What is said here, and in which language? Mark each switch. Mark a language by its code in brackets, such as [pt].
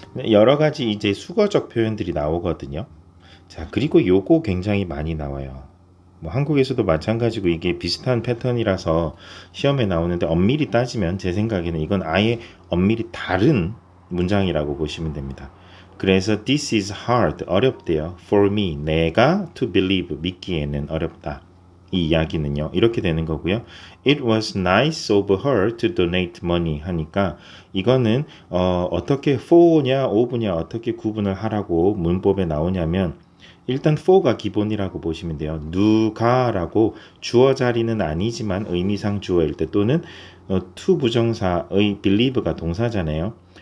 [ko] 여러 가지 이제 수거적 표현들이 나오거든요. 자, 그리고 요거 굉장히 많이 나와요. 뭐 한국에서도 마찬가지고 이게 비슷한 패턴이라서 시험에 나오는데 엄밀히 따지면 제 생각에는 이건 아예 엄밀히 다른 문장이라고 보시면 됩니다. 그래서 [en] this is hard, [ko] 어렵대요. [en] for me, [ko] 내가 [en] to believe, [ko] 믿기에는 어렵다. 이 이야기는요. 이렇게 되는 거고요. [en] It was nice of her to donate money [ko] 하니까 이거는 어떻게 for냐 of냐 어떻게 구분을 하라고 문법에 나오냐면 일단 for가 기본이라고 보시면 돼요. 누가라고 주어 자리는 아니지만 의미상 주어일 때 또는 to 부정사의 believe가 동사잖아요.